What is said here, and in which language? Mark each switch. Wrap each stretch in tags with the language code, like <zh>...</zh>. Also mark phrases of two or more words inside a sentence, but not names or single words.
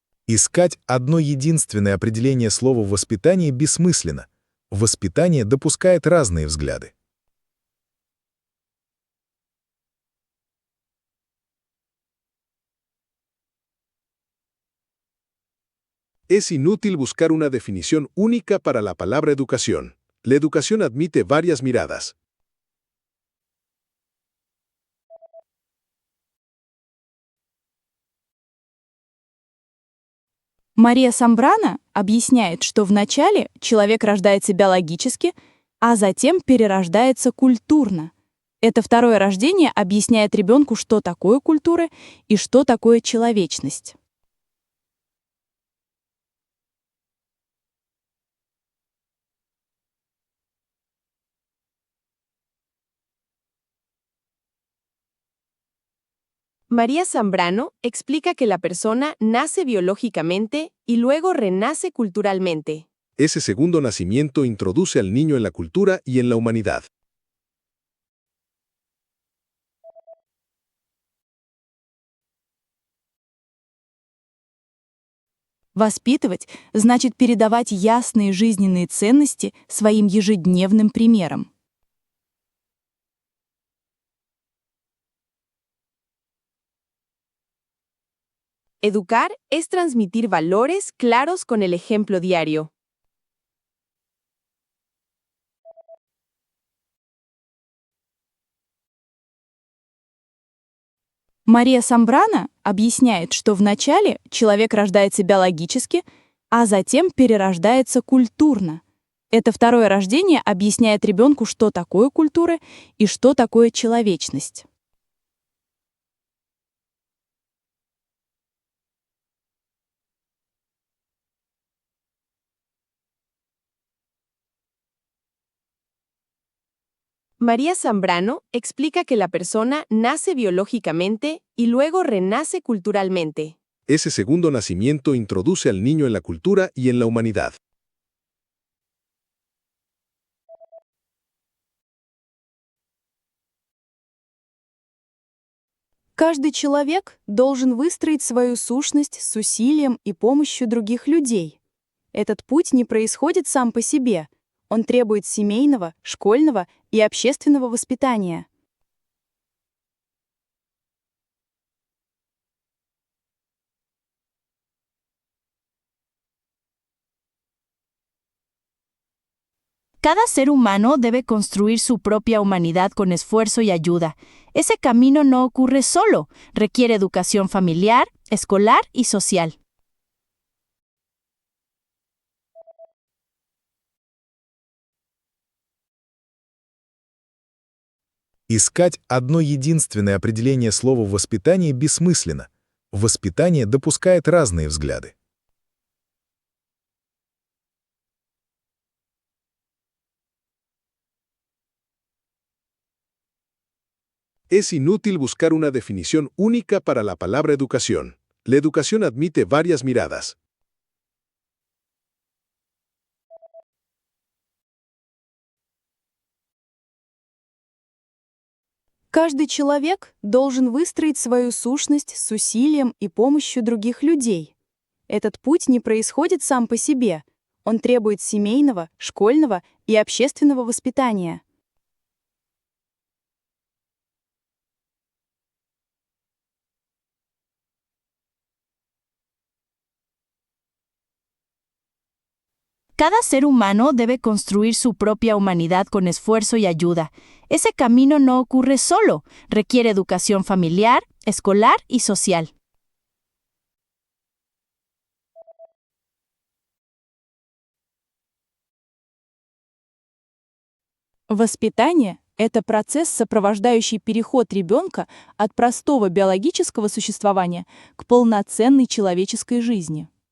<ru>Искать одно единственное определение слова «воспитание» бессмысленно. Воспитание допускает разные взгляды.</ru> <es>Es inútil buscar una definición única para la palabra educación. La educación admite varias miradas.</es> <ru>Мария Самбрано объясняет, что вначале человек рождается биологически, а затем перерождается культурно. Это второе рождение объясняет ребенку, что такое культура и что такое человечность.</ru> <es>María Zambrano explica que la persona nace biológicamente y luego renace culturalmente. Ese segundo nacimiento introduce al niño en la cultura y en la humanidad.</es> <ru>Воспитывать значит передавать ясные жизненные ценности своим ежедневным примером.</ru> <es>Educar es transmitir valores claros con el ejemplo diario.</es> <ru>Мария Самбрано объясняет, что вначале человек рождается биологически, а затем перерождается культурно. Это второе рождение объясняет ребенку, что такое культура и что такое человечность.</ru> <es>María Zambrano explica que la persona nace biológicamente y luego renace culturalmente. Ese segundo nacimiento introduce al niño en la cultura y en la humanidad.</es> <ru>Каждый человек должен выстроить свою сущность с усилием и помощью других людей. Этот путь не происходит сам по себе. Он требует семейного, школьного и общественного воспитания.</ru> <es>Cada ser humano debe construir su propia humanidad con esfuerzo y ayuda. Ese camino no ocurre solo, requiere educación familiar, escolar y social.</es> <ru>Искать одно единственное определение слова «воспитание» бессмысленно. Воспитание допускает разные взгляды.</ru> <es>Es inútil buscar una definición única para la palabra educación. La educación admite varias miradas.</es> <ru>Каждый человек должен выстроить свою сущность с усилием и помощью других людей. Этот путь не происходит сам по себе. Он требует семейного, школьного и общественного воспитания.</ru> <es>Cada ser humano debe construir su propia humanidad con esfuerzo y ayuda. Ese camino no ocurre solo, requiere educación familiar, escolar y social.</es> <ru>Воспитание — это процесс, сопровождающий переход ребенка от простого биологического существования к полноценной человеческой жизни.</ru>